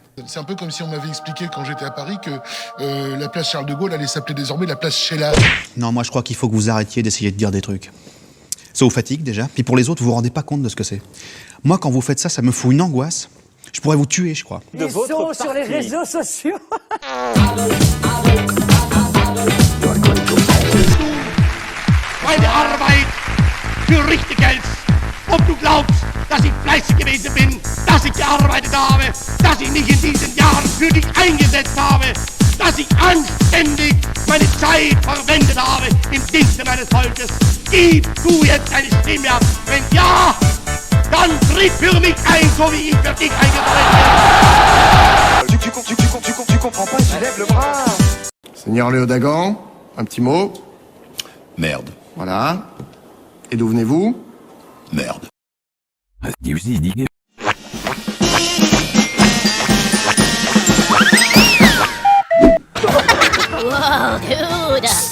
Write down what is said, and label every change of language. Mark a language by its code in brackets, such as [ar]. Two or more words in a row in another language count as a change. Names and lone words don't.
[fr] C'est un peu comme si on m'avait expliqué quand j'étais à Paris que la place Charles de Gaulle allait s'appeler désormais la place Sheila. Non, moi je crois qu'il faut que vous arrêtiez d'essayer de dire des trucs. Ça vous fatigue déjà, puis pour les autres, vous vous rendez pas compte de ce que c'est. Moi, quand vous faites ça, ça me fout une angoisse. Je pourrais vous tuer, je crois. Ils sont sur les réseaux sociaux. [de] Meine Arbeit für richtig Geld. Ob du glaubst, dass ich fleißig gewesen bin, dass ich gearbeitet habe, dass ich mich in diesen Jahren für dich eingesetzt habe, dass ich anständig meine Zeit verwendet habe im Dienste meines Volkes. Gib du jetzt eine Stimme ab. Wenn ja, dann tritt für mich ein, so wie ich für dich eingetreten bin. [fr] Tu comprends pas, tu lèves le bras. Seigneur Léo Dagan, un petit mot. Merde. Voilà. Et d'où venez-vous? Merde. [en] Wow, dude!